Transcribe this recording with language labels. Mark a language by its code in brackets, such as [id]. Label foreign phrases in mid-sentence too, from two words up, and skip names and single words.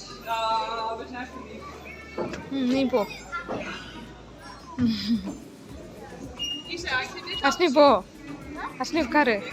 [nl] We zijn verliefd. [ta] நீ போ. [nl] Isa, ik vind dit [ta] ஹர்ஷினி போ. ஹர்ஷினி உட்காரு.